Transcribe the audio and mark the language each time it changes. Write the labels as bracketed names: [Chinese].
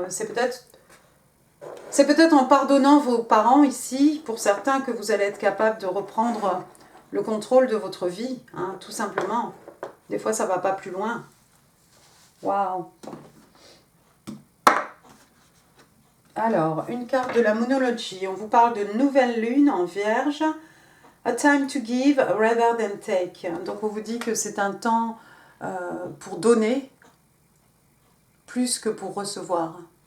[French] C'est peut-être en pardonnant vos parents ici, pour certains, que vous allez être capable de reprendre le contrôle de votre vie, hein, tout simplement. Des fois, ça ne va pas plus loin. Waouh! Alors, une carte de la Moonology. On vous parle de nouvelle lune en Vierge. [English] A time to give rather than take. [French] Donc, on vous dit que c'est un temps pour donner plus que pour recevoir.